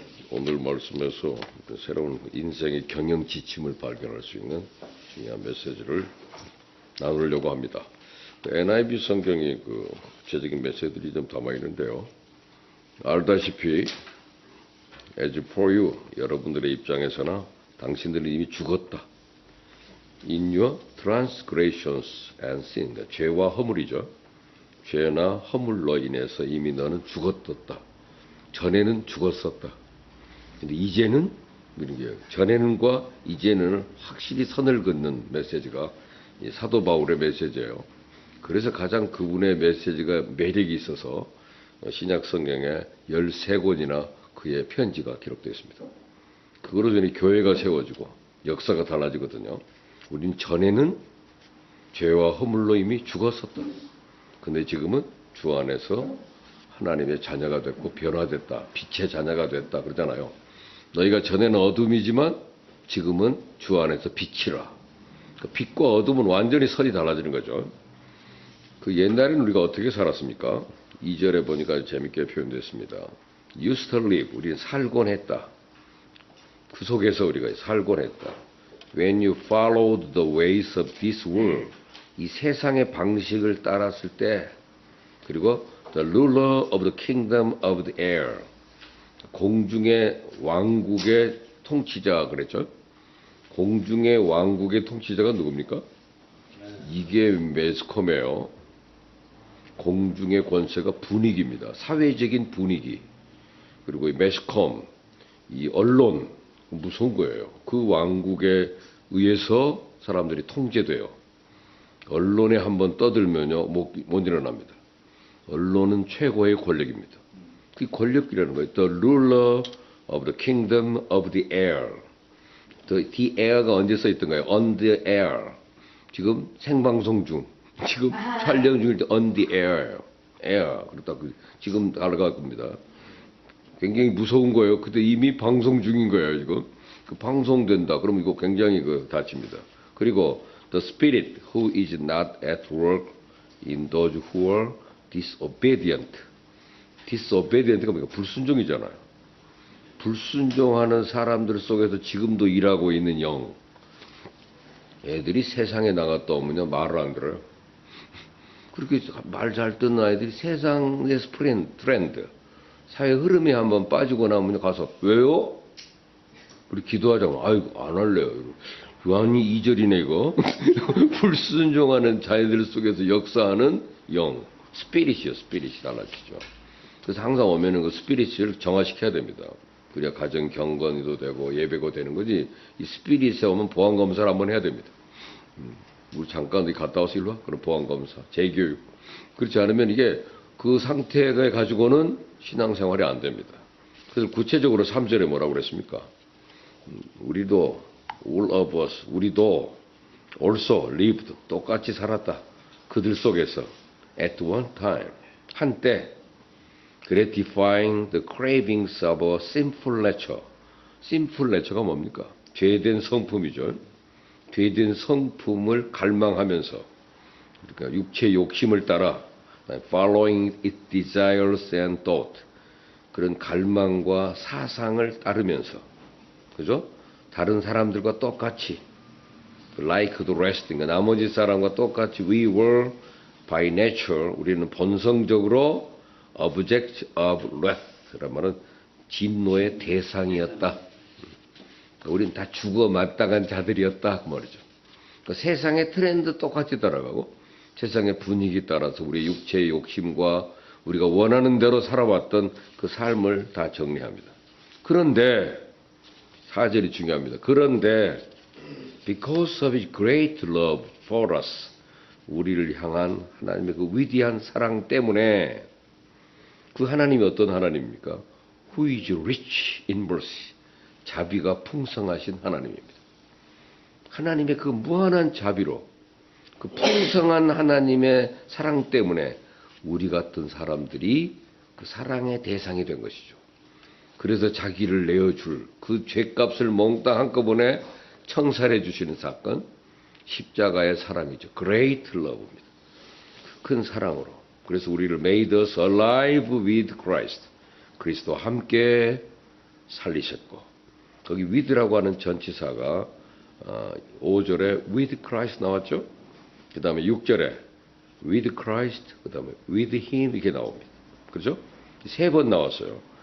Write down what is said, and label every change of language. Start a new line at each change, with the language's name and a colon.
Korean: 오늘 말씀에서 새로운 인생의 경영 지침을 발견할 수 있는 중요한 메시지를 나누려고 합니다. NIV 성경이 구체적인 메시지들이 좀 담아 있는데요. 알다시피
English: as for you,
Korean: 여러분들의 입장에서나 당신들은 이미 죽었다.
English: In your transgressions and sin,
Korean: 죄와 허물이죠. 죄나 허물로 인해서 이미 너는 죽었었다. 전에는 죽었었다. 근데 이제는 이런 게 전에는과 이제는 확실히 선을 긋는 메시지가 이 사도 바울의 메시지예요. 그래서 가장 그분의 메시지가 매력이 있어서 신약 성경에 13권이나 그의 편지가 기록되어 있습니다. 그거로 전에 교회가 세워지고 역사가 달라지거든요. 우린 전에는 죄와 허물로 이미 죽었었다. 근데 지금은 주 안에서 하나님의 자녀가 됐고 변화됐다. 빛의 자녀가 됐다. 그러잖아요. 너희가 전에는 어둠이지만 지금은 주 안에서 빛이라. 그 빛과 어둠은 완전히 선이 달라지는 거죠. 그 옛날에는 우리가 어떻게 살았습니까? 2절에 보니까 재밌게 표현됐습니다.
English: used to live,
Korean: 우리는 살곤 했다. 그 속에서 우리가 살곤 했다.
English: When you followed the ways of this world,
Korean: 이 세상의 방식을 따랐을 때, 그리고
English: the ruler of the kingdom of the air,
Korean: 공중의 왕국의 통치자 그랬죠? 공중의 왕국의 통치자가 누굽니까? 이게 매스컴이에요. 공중의 권세가 분위기입니다. 사회적인 분위기. 그리고 이 매스컴, 이 언론, 무서운 거예요. 그 왕국에 의해서 사람들이 통제돼요. 언론에 한번 떠들면요, 못 일어납니다. 언론은 최고의 권력입니다. 그 권력이라는 거예요.
English: The ruler of the kingdom of the air.
Korean: The air가 언제 써있던가요?
English: On the air.
Korean: 지금 생방송 중, 지금 촬영 중일 때
English: on the air.
Korean: 그렇다. 지금 날아갈 겁니다. 굉장히 무서운 거예요. 근데 이미 방송 중인 거예요, 지금. 그 방송된다. 그럼 이거 굉장히 다칩니다. 그리고
English: the spirit who is not at work in those who are disobedient.
Korean: disobedient가 뭡니까? 불순종이잖아요. 불순종하는 사람들 속에서 지금도 일하고 있는 영. 애들이 세상에 나갔다 오면요, 말을 안 들어요. 그렇게 말 잘 듣는 아이들이 세상의 트렌드, 사회 흐름에 한번 빠지고 나면 가서, 왜요? 우리 기도하자고, 아이고, 안 할래요. 아니, 2절이네, 이거. 불순종하는 자녀들 속에서 역사하는 영. 스피릿이요, 스피릿이 달라지죠. 그래서 항상 오면은 그 스피릿을 정화시켜야 됩니다. 그래야 가정 경건도 되고 예배가 되는 거지. 이 스피릿에 오면 보안검사를 한번 해야 됩니다. 우리 잠깐 어디 갔다 와서 일로 와? 그럼 보안검사, 재교육. 그렇지 않으면 이게 그 상태가 가지고는 신앙생활이 안 됩니다. 그래서 구체적으로 3절에 뭐라고 그랬습니까? 우리도
English: all of us
Korean: 우리도
English: also lived
Korean: 똑같이 살았다. 그들 속에서
English: at one time
Korean: 한때
English: gratifying the cravings of a sinful nature.
Korean: sinful nature가 뭡니까? 죄된 성품이죠. 죄된 성품을 갈망하면서 그러니까 육체 욕심을 따라
English: following its desires and thought
Korean: 그런 갈망과 사상을 따르면서 그죠? 다른 사람들과 똑같이
English: like the rest
Korean: 나머지 사람과 똑같이
English: we were by nature
Korean: 우리는 본성적으로
English: object of wrath
Korean: 란 말은 진노의 대상이었다. 우리는 다 죽어 마땅한 자들이었다 그 말이죠. 그러니까 세상의 트렌드 똑같이 따라가고 세상의 분위기 따라서 우리의 육체의 욕심과 우리가 원하는 대로 살아왔던 그 삶을 다 정리합니다. 그런데 4절이 중요합니다. 그런데
English: because of his great love for us
Korean: 우리를 향한 하나님의 그 위대한 사랑 때문에 그 하나님이 어떤 하나님입니까?
English: Who is rich in mercy
Korean: 자비가 풍성하신 하나님입니다. 하나님의 그 무한한 자비로 그 풍성한 하나님의 사랑 때문에 우리 같은 사람들이 그 사랑의 대상이 된 것이죠. 그래서 자기를 내어줄 그 죄값을 몽땅 한꺼번에 청산해 주시는 사건 십자가의 사랑이죠.
English: Great love
Korean: 입니다. 큰 사랑으로. 그래서 우리를
English: made us alive with Christ.
Korean: 그리스도와 함께 살리셨고 거기 with라고 하는 전치사가 5절에 with Christ 나왔죠. 그 다음에 6절에 with Christ, 그 다음에 with Him 이렇게 나옵니다. 그렇죠? 3번 나왔어요.